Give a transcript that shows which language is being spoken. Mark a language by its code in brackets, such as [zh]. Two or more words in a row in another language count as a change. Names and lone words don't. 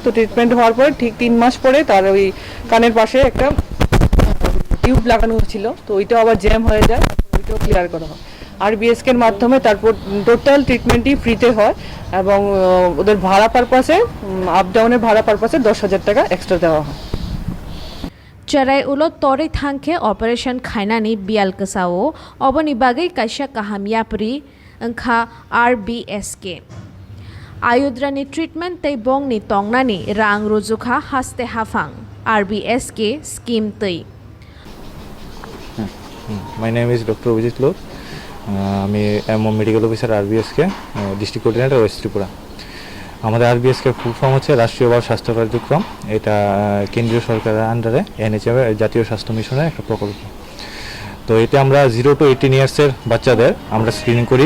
[bn] তো ট্রিটমেন্ট হওয়ার পরে ঠিক 3 মাস পরে তার ওই কানের পাশে একটা টিউব লাগানো ছিল, তো ওইটাও আবার জ্যাম হয়ে যায়, ওইটাও ক্লিয়ার করা হয়। RBSK-এর মাধ্যমে তারপর টোটাল ট্রিটমেন্টই ফ্রিতে হয় এবং ওদের ভাড়া পারপাসে [en] up down [bn] ভাড়া পারপাসে 10,000 টাকা এক্সট্রা দেওয়া হয়। [trp] चेराय उलो तोरे थांखे ऑपरेशन खायनानि बियाल कसाओ अबनि बागै कायसा काहामियापरि अंखा RBSK आयुद्रानि ट्रिटमेंट तै बोंगनि तंगनानि रां रुजुखा हास्ते हाफां RBSK स्कीम तै। [en] My name is Dr. Vijit Lok. [bn] আমি [en] medical officer [bn] RBSK [en] district coordinator [bn] ওয়েস্ট ত্রিপুরা। আমাদের RBSK [en] full form [bn] হচ্ছে রাষ্ট্রীয় বাল স্বাস্থ্য কার্যক্রম। এটা কেন্দ্রীয় সরকারের আন্ডারে NHM জাতীয় স্বাস্থ্য মিশনের একটা প্রকল্প। তো এটা আমরা [en] 0 to 18 years [bn] বাচ্চাদের আমরা স্ক্রিনিং করি।